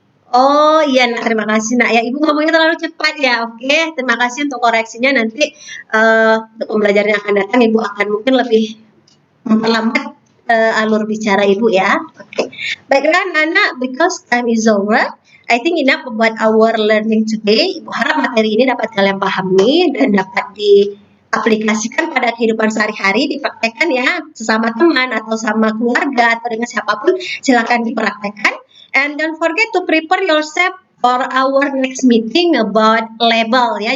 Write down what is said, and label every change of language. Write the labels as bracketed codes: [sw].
[id] Oh iya nak, terima kasih nak ya. Ibu ngomongnya terlalu cepat ya. Oke, terima kasih untuk koreksinya. Nanti untuk pembelajaran yang akan datang Ibu akan mungkin lebih memperlambat alur bicara Ibu ya. Oke. [en] Baiklah Nana, because time is over. I think enough about our learning today. [id] Ibu harap materi ini dapat kalian pahami dan dapat diaplikasikan pada kehidupan sehari-hari, dipraktekkan ya sesama teman atau sama keluarga atau dengan siapapun, silakan dipraktekkan. [en] And don't forget to prepare yourself for our next meeting about label ya.